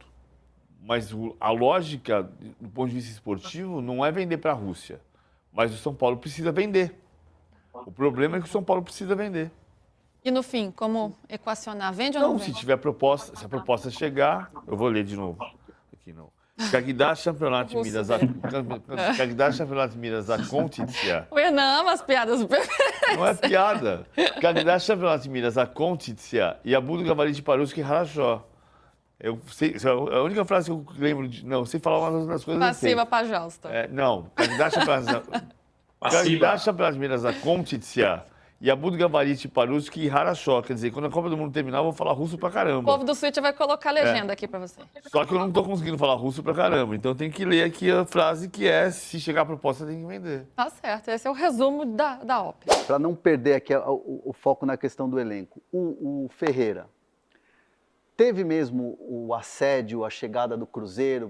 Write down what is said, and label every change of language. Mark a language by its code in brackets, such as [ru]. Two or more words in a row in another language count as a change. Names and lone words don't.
[pt] Mas a lógica, do ponto de vista esportivo, não é vender para a Rússia. Mas o São Paulo precisa vender. O problema é que o São Paulo precisa vender. E no fim, como equacionar? Vende ou não vende? Se tiver proposta, se a proposta chegar, eu vou ler de novo. Aqui não. [ru] Когда чемпионат мира закончится... [pt] O Hernan ama as piadas. Não é piada. [ru] Когда чемпионат мира закончится, я буду говорить по-русски хорошо. [pt] Eu sei, a única frase que eu lembro de... Não, eu sei falar uma das coisas. Passiva pajosta. Não. [ru] Когда чемпионат мира закончится, я буду говорить по-русски хорошо. [pt] Quer dizer, quando a Copa do Mundo terminar, eu vou falar russo pra O caramba. povo do Switch vai colocar a legenda aqui pra você. Só que eu não tô conseguindo falar russo pra caramba. Então tem que ler aqui a frase que é: se chegar a proposta, tem que vender. Tá certo. Esse é o resumo da OP. Para não perder aqui o foco na questão do elenco, o Ferreira teve mesmo o assédio, a chegada do Cruzeiro?